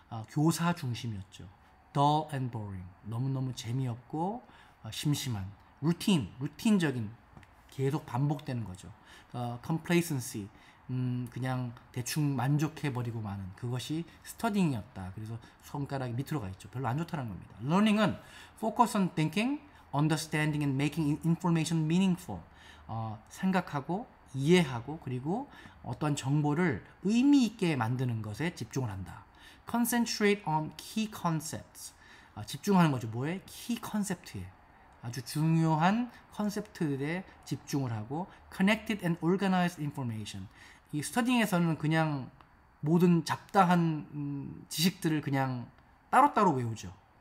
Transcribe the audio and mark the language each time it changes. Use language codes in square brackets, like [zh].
[ko] 교사 중심이었죠. [en] dull and boring. [ko] 너무너무 재미없고 심심한. 루틴적인 계속 반복되는 거죠. complacency, 그냥 대충 만족해버리고 마는 그것이 스터딩이었다. 그래서 손가락이 밑으로 가 있죠. 별로 안 좋다는 겁니다. [en] learning은 focus on thinking, understanding and making information meaningful. [ko] 생각하고 이해하고 그리고 어떤 정보를 의미 있게 만드는 것에 집중을 한다. [en] concentrate on key concepts. [ko] 집중하는 거죠. 뭐에? key concept에. 아주 중요한 컨셉트들에 집중을 하고 [en] connected and organized information. [ko] 이 스터딩에서는 그냥 모든 잡다한 지식들을 그냥 따로따로 외우죠.